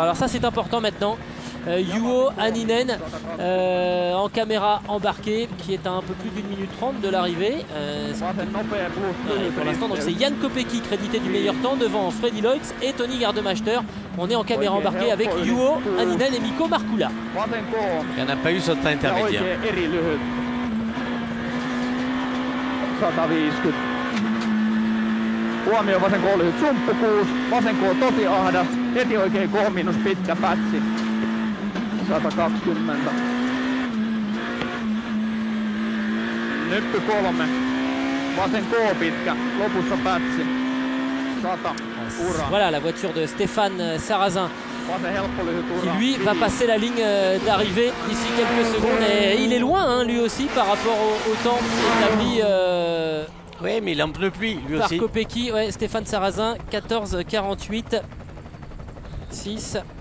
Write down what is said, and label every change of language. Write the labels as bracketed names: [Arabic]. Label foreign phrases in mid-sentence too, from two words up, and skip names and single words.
[French] Alors ça, c'est important maintenant. Juho Hänninen en caméra embarquée, qui est à un peu plus d'1 minute 30 de l'arrivée. Pour l'instant, donc c'est Jan Kopecky crédité du meilleur temps devant Freddy Leutz et Tony Gardemeister. On est en caméra embarquée avec Juho Hänninen et Mikko Markkula. Il n'y en a pas eu sur le temps intermédiaire. [Finnish] Huomio vasen koo lyhyt sumppukuus, vasen koo tosi ahdas, heti oikein kohomiinus pitkä pätsi. 120. Nyppy 3, vasen koo pitkä, lopussa pätsi. 100, ura. [French] Voilà la voiture de Stéphane Sarrazin qui lui va passer la ligne d'arrivée d'ici quelques secondes. Et il est loin lui aussi par rapport au temps établi. Oui, mais il en pleut plus, lui par aussi. Kopecky, ouais, Stéphane Sarrazin, 14,48, 6.